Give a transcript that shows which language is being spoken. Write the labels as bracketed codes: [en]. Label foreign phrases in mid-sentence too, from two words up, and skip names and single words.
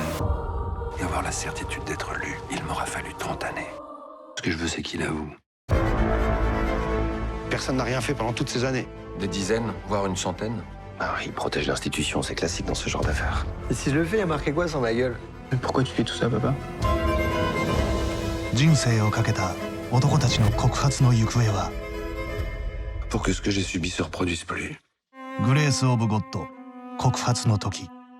[fr] Et avoir la certitude d'être lu, il m'aura fallu 30 années. Ce que je veux, c'est qu'il avoue. Personne n'a rien fait pendant toutes ces années. Des dizaines, voire une centaine. Ah, il protège l'institution, c'est classique dans ce genre d'affaires. Et si je le fais, il y a marqué quoi sur ma gueule? Mais pourquoi tu fais tout ça, papa? [ja] 人生をかけた男たちの告発の行方は [fr] Pour que ce que j'ai subi se reproduise plus. [ja] グレース・オブ・ゴッド告発の時